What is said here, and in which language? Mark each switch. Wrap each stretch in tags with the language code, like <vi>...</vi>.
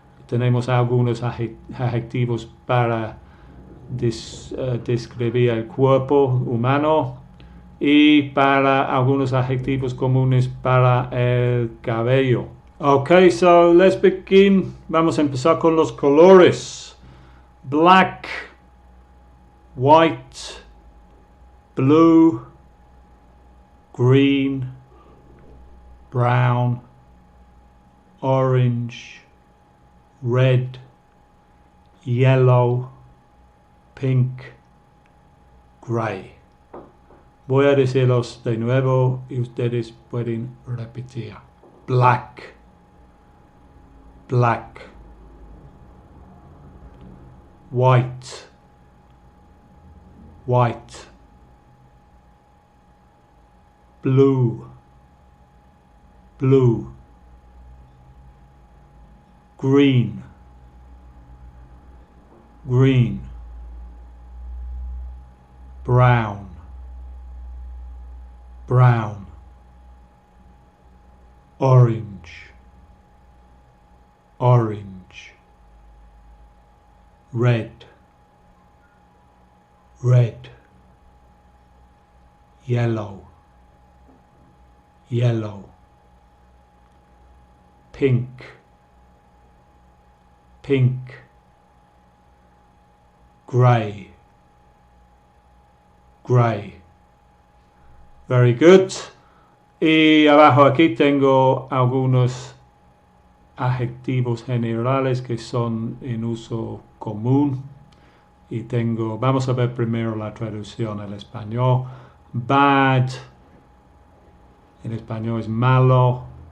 <es>Tenemos algunos adjetivos para describir el cuerpo humano y para algunos adjetivos comunes para el cabello.</es> <en>Okay, so let's begin.</en> <es>Vamos a empezar con los colores.</es> <en>Black, white, blue, green, brown, orange, red, yellow, pink, gray.</en> <es>Voy a decirlos de nuevo y ustedes pueden repetir.</es> <en>Black, black, white, white, blue, blue, green, green, brown, brown, orange, orange, red, red, yellow, yellow, pink, pink, grey, grey. Very good.</en> <es>Y abajo aquí tengo algunos adjetivos generales que son en uso común. Y vamos a ver primero la traducción al español. Bad, en español es malo.</es>